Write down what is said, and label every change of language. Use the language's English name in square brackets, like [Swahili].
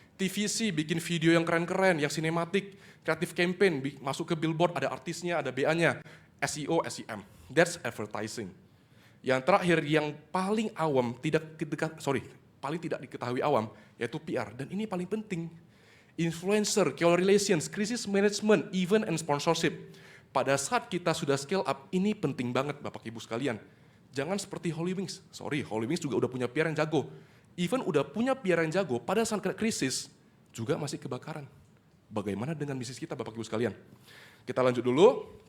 [Indonesian] TVC bikin video yang keren-keren, yang sinematik, kreatif campaign, masuk ke billboard, ada artisnya, ada BA-nya, SEO, SEM. [English] That's advertising. [Indonesian] Yang terakhir, yang paling awam, paling tidak diketahui awam, yaitu PR. Dan ini paling penting. [English] Influencer, KOL relations, crisis management, event and sponsorship. [Indonesian] Pada saat kita sudah scale up, ini penting banget Bapak Ibu sekalian. Jangan seperti Holy Wings. Holy Wings juga udah punya PR yang jago. Even udah punya PR yang jago, pada saat krisis, juga masih kebakaran. Bagaimana dengan bisnis kita Bapak Ibu sekalian? Kita lanjut dulu.